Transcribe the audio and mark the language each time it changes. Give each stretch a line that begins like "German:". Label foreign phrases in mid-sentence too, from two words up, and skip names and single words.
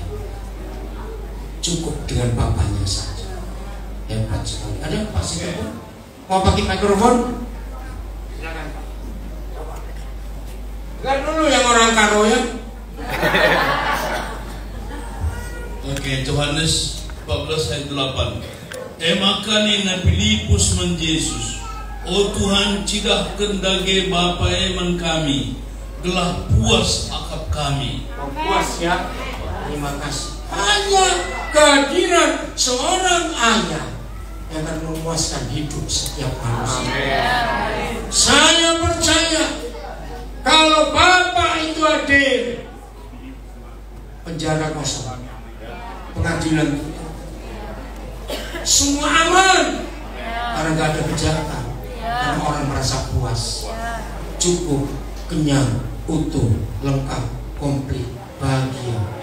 Indonesian: Cukup dengan Bapaknya saja. Hebat sekali. Ada yang pasti mau pakai mikrofon? Silakan Pak. Kan dulu yang orang karo ya. Oke, Yohanes 14 ayat 8.
Batak Karo: Emakani na Filipus man Jesus. O Tuhan, cidah kendage Bapa eman kami, gelah puas akap kami.
Indonesian: Puas ya. Terima kasih. Hanya kehadiran seorang ayah yang akan memuaskan hidup setiap manusia. Saya percaya kalau Bapak itu hadir, penjara kosong, pengadilan kita, semua aman, karena nggak ada kejahatan, karena orang merasa puas, cukup, kenyang, utuh, lengkap, komplit, bahagia.